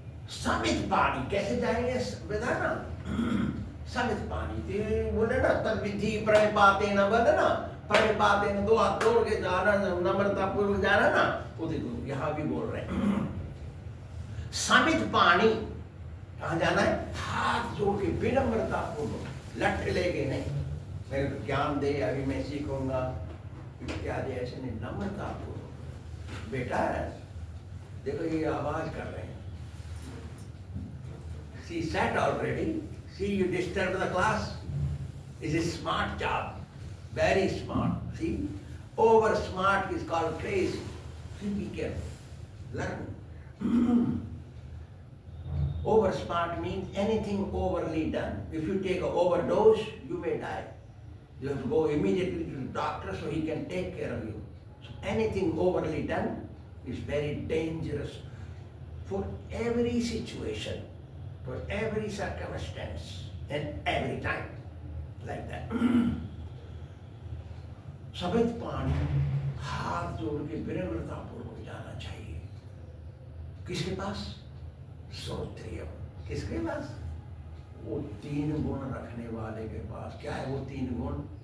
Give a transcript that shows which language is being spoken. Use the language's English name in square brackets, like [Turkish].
[Hindi] समित पानी कैसे जाएंगे? बताना। समित पानी बोले ना, तब विधि प्रणिपाते न बदना, प्रणिपाते न, दो हाथ जोड़ के जाना, नम्रता पूर्वक जाना ना। वो देखो यहाँ भी बोल रहे हैं समित पानी। कहाँ जाना है? हाथ जोड़ के विनम्रता पूर्वक, लठ लेके नहीं, मेरे को ज्ञान दे, अभी मैं सीखूंगा इत्यादि, ऐसे नहीं, नम्रता पूर्वक। बेटा देखो ये आवाज कर रहे हैं, [English] she sat already, see you disturb the class, is a smart job, very smart. See, over smart is called crazy. See, be careful, learn. Over smart means anything overly done. If you take an overdose, you may die. You have to go immediately to the doctor so he can take care of you. So anything overly done is very dangerous for every situation, for every circumstance, and every time. Like that. [Hindi] समित पानी, हाथ जोड़ के विनम्रता पूर्वक जाना चाहिए। किसके पास? श्रोत्रिय। किसके पास? वो तीन गुण रखने वाले के पास। क्या है वो तीन गुण?